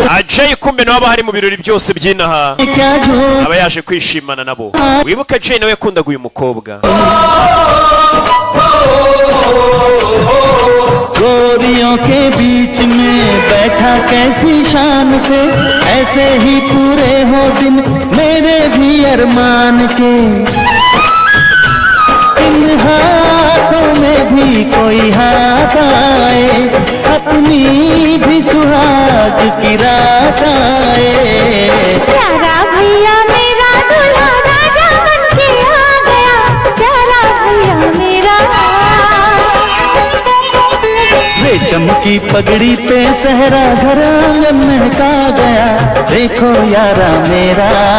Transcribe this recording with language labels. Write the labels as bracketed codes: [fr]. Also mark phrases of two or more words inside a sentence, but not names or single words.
[rw] Jay kumbe nawe hari mu birori byose byinaha aba yaje kwishimana nabo. Wibuka Jay nawe yakundaga uyu mukobwa. [hi] गोरियों के बीच में बैठा कैसी शान से ऐसे ही पूरे हो दिन मेरे भी अरमान के इन हाथों में भी कोई हाथ आए अपनी भी सुहाग की रात आए प्यारा भैया मेरा दूल्हा राजा बन के आ गया प्यारा भैया मेरा रेशम की पगड़ी पे सहरा घर आंगन महका गया देखो यारा मेरा